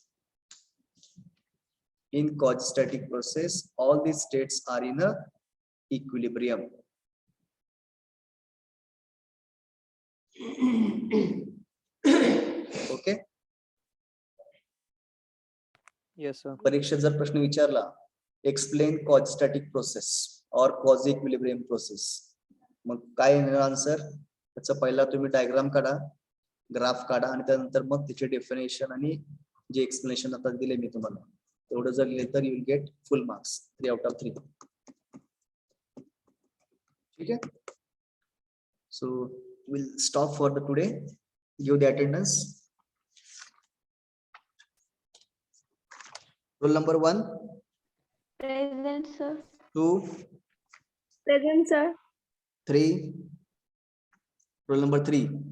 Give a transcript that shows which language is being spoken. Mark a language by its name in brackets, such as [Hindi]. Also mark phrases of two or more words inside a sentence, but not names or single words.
[English] In quasistatic process, all the states are in a equilibrium. Okay. Yes, sir. [Marathi] परीक्षेत जर प्रश्न विचारला, [English] Explain quasistatic process or quasi equilibrium process, [Marathi] मग काय येणार आन्सर? त्याचा पहिला तुम्ही डायग्राम काढा, ग्राफ काढा, आणि त्यानंतर मग त्याचे डेफिनेशन आणि जे एक्सप्लेनेशन आता दिले मी तुम्हाला, तेवढं जर लिहिले तर [English] You will get full marks, 3 out of 3. [Marathi] ठीक आहे. [English] So we'll stop for the today. Give the attendance. Roll number 1. Present, sir. 2. Present, sir. 3. Roll number 3.